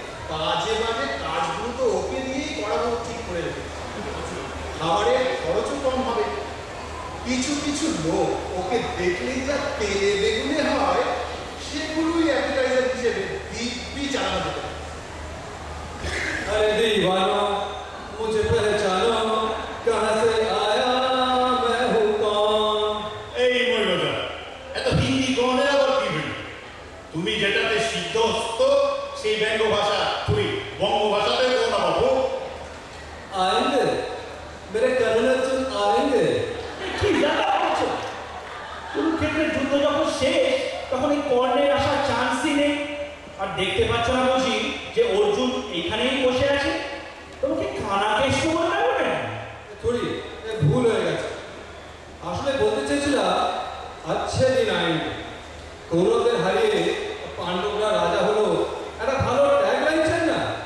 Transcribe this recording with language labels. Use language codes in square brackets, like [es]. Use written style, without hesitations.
[bn] বাজে বাজে কাজগুলো তো ওকে দিয়েই করাবো ঠিক করে রেখেছে। খাবারের খরচও কম হবে। কিছু কিছু লোক ওকে দেখলেই যা তেলে বেগুনে হয়, সেগুলোই অ্যাপিটাইজার হিসেবে দিব্যি চালানো যেতে পারে। [hi] अरे दीवानो मुझे पहचानो कहाँ से आया मैं हूँ कौन। [bn] এই মহিলাটা এত হিন্দি গণের আবার কি হইল? তুমি যেটাতে সিদ্ধহস্ত সেই ব্যঙ্গ ভাষা তুই বঙ্গ ভাষাতে বলো না বাবু। [hi] आएंगे मेरे कर्नल अर्जुन आएंगे। [bn] কি জায়গা করছো? কুরুক্ষেত্রের যুদ্ধ যখন শেষ তখন এই কর্ণের আসার চান্সই নেই। আর দেখতে পাচ্ছ না বুঝি যে অর্জুন এইখানেই বসে আছে? তোমাকে খানাকেশ বলে না? [hi] थोड़ी ये भूल हो गया। [bn] আসলে বলতে চেয়েছিলাম [hi] अच्छे दिन आएंगे। [bn] কৌরবদের হারিয়ে পাণ্ডবরা রাজা হলো, একটা ভালো ট্যাগলাইন চাই না?